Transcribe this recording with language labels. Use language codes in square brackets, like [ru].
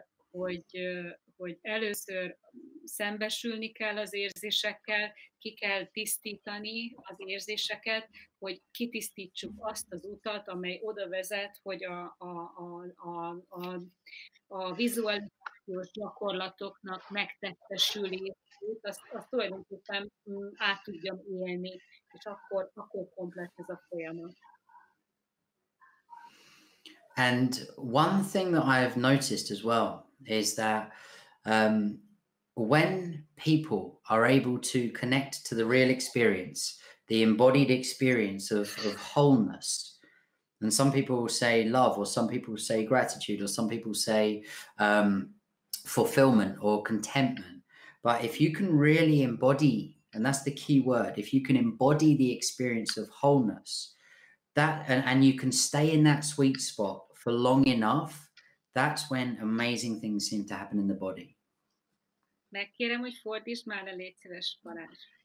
[hu] hogy először szembesülni kell az érzésekkel, ki kell tisztítani az érzéseket, hogy kitisztítsuk azt az utat, amely oda vezet, hogy a vizualizációs gyakorlatoknak megtestesülését, azt tulajdonképpen át tudjam élni, és akkor komplett ez a folyamat. [en] And one thing that I've noticed as well is that when people are able to connect to the real experience, the embodied experience of wholeness, and some people will say love, or some people say gratitude, or some people say fulfillment or contentment. But if you can really embody, and that's the key word, if you can embody the experience of wholeness, that and you can stay in that sweet spot for long enough, that's when amazing things seem to happen in the body. [hu] Megkérem, hogy fordítsd már le, légy szíves, Balázs.